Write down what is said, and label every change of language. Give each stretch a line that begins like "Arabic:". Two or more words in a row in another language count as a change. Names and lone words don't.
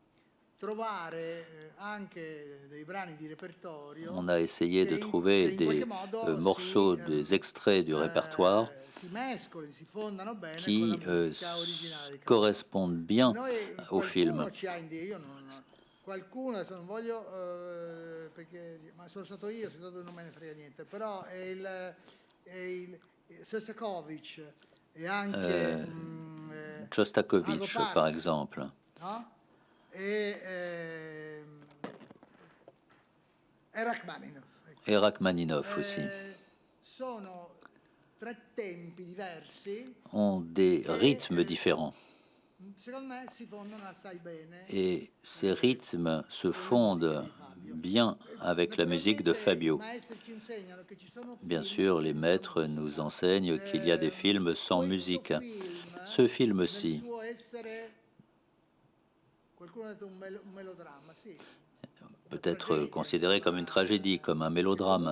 French: On a essayé de trouver des morceaux, des extraits du répertoire qui correspondent bien au film.
Italian: Qualcuno, adesso non voglio, perché ma sono stato non me ne frega niente, però è il Sostakovich e anche
French: Shostakovich, par exemple.
Italian: No? E Rachmaninov.
French: Et Rachmaninov aussi.
Italian: Sono tre tempi diversi.
French: Ont des rythmes différents.
Italian: Secondo me si fondono assai bene.
French: Et ces rythmes se fondent bien avec la musique de Fabio. Bien sûr, les maîtres nous enseignent qu'il y a des films sans musique. Ce film-ci peut être considéré comme une tragédie, comme un mélodrame.